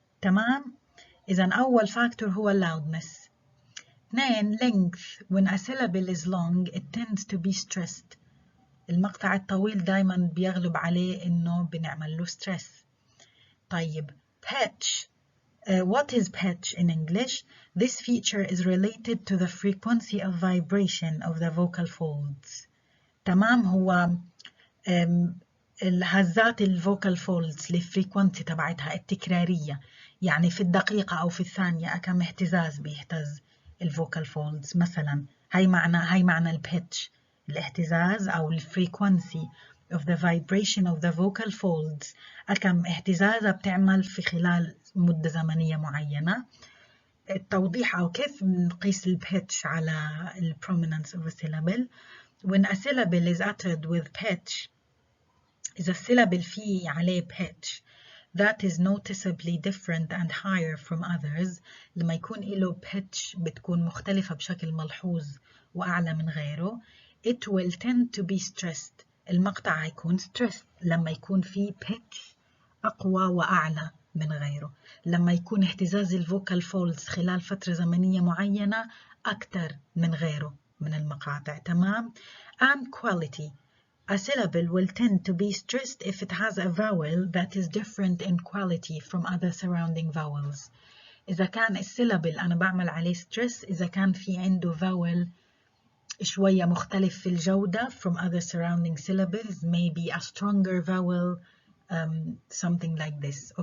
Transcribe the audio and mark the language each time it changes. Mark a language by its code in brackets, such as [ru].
[ar] تمام؟ إذا أول factor هو loudness. [en] 2 length. When a syllable is long it tends to be stressed. [ar] المقطع الطويل دايما بيغلب عليه إنه بنعمل له stress. طيب pitch. [en] What is pitch in English? This feature is related to the frequency of vibration of the vocal folds. [ar] تمام؟ هو الهزات الفوكال فولدز الفريكونسي تبعتها التكرارية، يعني في الدقيقة أو في الثانية كم اهتزاز بيهتز الفوكال فولدز مثلا. هاي معنى البيتش، الاهتزاز أو الفريكونسي [en] of the vibration of the vocal folds، [ar] كم اهتزازها بتعمل في خلال مدة زمنية معينة. التوضيح أو كيف نقيس البيتش على ال prominence of a syllable. [en] When a syllable is uttered with pitch، [ar] إذا الsyllable فيه عليه [en] pitch that is noticeably different and higher from others، [ar] لما يكون له pitch بتكون مختلفة بشكل ملحوظ وأعلى من غيره، [en] it will tend to be stressed. [ar] المقطع هيكون stressed لما يكون في pitch أقوى وأعلى من غيره، لما يكون اهتزاز الفوكال فولدز خلال فترة زمنية معينة أكثر من غيره من المقاطع. تمام. [en] and quality. A syllable will tend to be stressed if it has a vowel that is different in quality from other surrounding vowels. [ar] إذا كان السيلابل أنا بعمل عليه stress إذا كان في عنده vowel شوية مختلف في الجودة [en] from other surrounding syllables, maybe a stronger vowel, something like this.